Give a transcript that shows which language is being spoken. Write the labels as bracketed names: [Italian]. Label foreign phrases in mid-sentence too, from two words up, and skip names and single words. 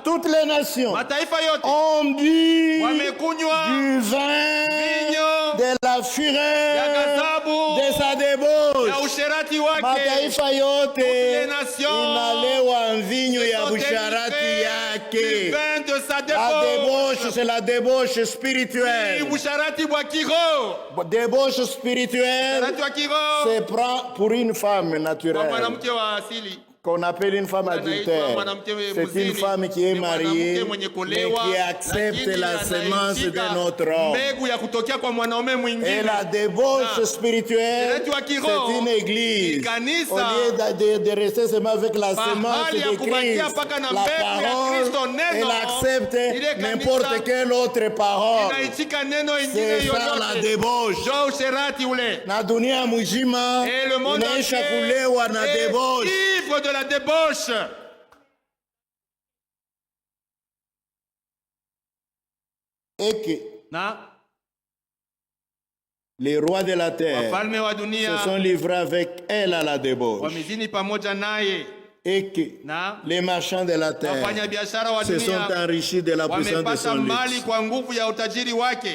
[French] toutes les nations [Swahili] mataifa yote [French] ont bu [Swahili] wamekunywa [French] du vin [Swahili] vinyo [French] de la [Swahili] ya [French] fureur [Swahili] ghadhabu [French] de sa débauche. [Swahili] ya usherati wake. Mataifa yote [French] les nations [Swahili] inalewa mvinyo ya [French] sont [Swahili] busharati [French] délivrées [Swahili] yake. [French] du vin de sa La débauche. débauche, c'est la débauche spirituelle. [Swahili] Busharati bwa kiroho. [French] Débauche spirituelle, [Swahili] Busharati wa kiroho [French] c'est pour une femme [Swahili] kwa [French] naturelle, [Swahili] mwanamke wa asili. [French] qu'on appelle une femme adultère. C'est une femme qui est mariée, mais qui accepte la semence de notre homme. Et la débauche spirituelle, c'est une église. Au lieu de rester seulement avec la semence de Christ, la parole, elle accepte n'importe quelle autre parole. C'est ça la débauche. [Swahili] Na dunia mujima, inaisha kulewa na débauche. [French] De la débauche. Et que les rois de la terre se sont livrés avec elle à la débauche. Et que les marchands de la terre se sont enrichis de la puissance de son luxe.